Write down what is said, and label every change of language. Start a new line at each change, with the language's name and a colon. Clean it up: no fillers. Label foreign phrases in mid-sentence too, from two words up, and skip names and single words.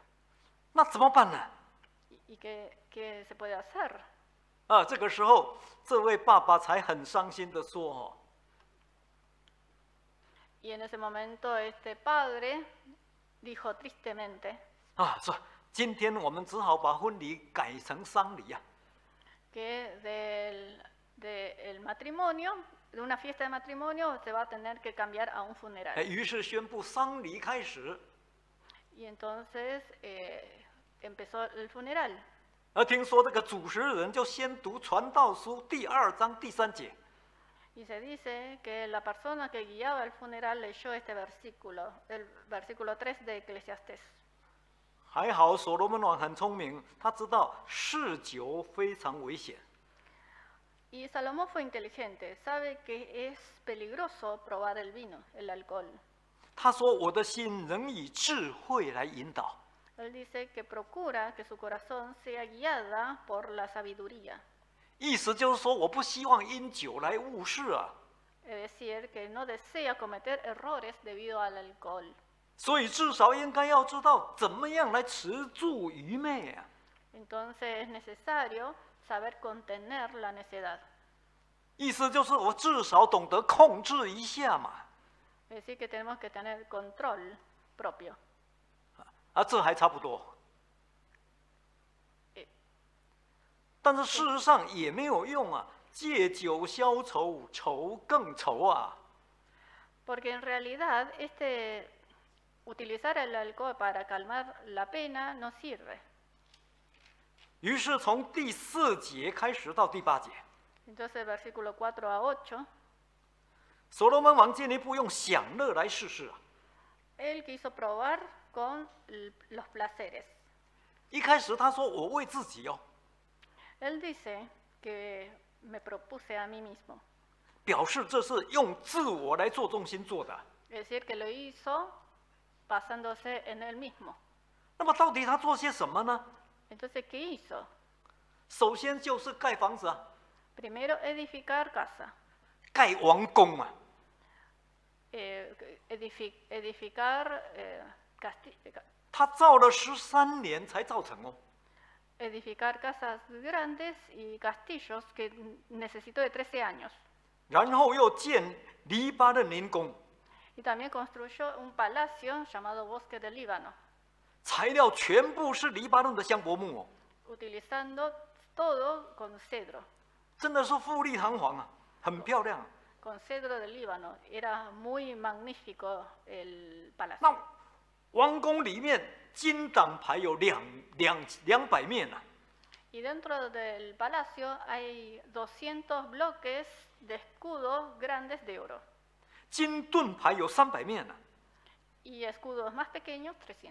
Chinese: 那怎么办呢？
Spanish: ¿Y qué se puede hacer?
Chinese: 这个时候，这位爸爸才很伤心的说：“
Spanish: Y en ese momento este padre dijo tristemente
Chinese: 说今天我们只好把婚礼改成丧礼啊。
Spanish: que del matrimonio, de una fiesta de matrimonio, se va a tener que cambiar a un funeral.
Chinese: 于是宣布丧礼开始。
Spanish: Y entonces empezó el funeral.
Chinese: 听说这个主持人就先读《传道书》第2章第3节。
Spanish: Y se dice que la persona que guiaba el funeral leyó este versículo, el versículo 3 de Eclesiastés.
Chinese: 还好所罗门王很聪明，他知道嗜酒非常危险。
Spanish: Y Salomón fue inteligente, sabe que es peligroso probar el vino, el alcohol.
Chinese: 他说：“我的心仍以智慧来引导。”
Spanish: Él dice que procura que su corazón sea guiada por la sabiduría.
Chinese: 意思就是说，我不希望因酒来误事啊。
Spanish: Es decir, que no desea cometer errores debido al alcohol.
Chinese: 所以至少应该要知道怎么样来持住愚昧啊。
Spanish: Entonces es necesario saber contener la necedad.
Chinese: 意思就是我至少懂得控制一下嘛。
Spanish: Es decir, que tenemos que tener control propio.
Chinese: 这还差不多。但是事实上也没有用啊，借酒消愁，愁更愁啊。
Spanish: Porque en realidad utilizar el alcohol para calmar la pena no sirve.
Chinese: 于是从第4节开始到第8节，
Spanish: Entonces versículo 4 a 8,
Chinese: 所罗门王进一步用享乐来试试啊。
Spanish: Él quiso probar con los placeres.
Chinese: 一开始他说我为自己哦，
Spanish: Él dice que me propuse a mí mismo.
Chinese: 表示这是用自我来做中心做的。
Spanish: Es decir, que lo hizo basándose en él mismo.
Chinese: 那么到底他做些什么呢？
Spanish: Entonces, ¿qué hizo?
Chinese: 首先就是盖房子啊，
Spanish: Primero, edificar casa.
Chinese: 盖王宫啊。
Spanish: Edificar
Chinese: 他造了13年才造成哦。
Spanish: edificar casas grandes y castillos que necesitó de 13 años.
Chinese: 然后又建黎巴嫩林宫，
Spanish: Y también construyó un palacio llamado Bosque del Líbano,
Chinese: 材料全部是黎巴嫩的香柏木哦，
Spanish: utilizando todo con cedro.
Chinese: 真的是富丽堂皇啊，很漂亮啊。
Spanish: Con cedro del Líbano. Era muy magnífico el palacio.
Chinese: 那王宫里面金党牌有200面啊，
Spanish: Y dentro del palacio hay 200 bloques de escudos grandes de oro.
Chinese: 金盾牌有300面啊。
Spanish: Y escudos más pequeños, 300.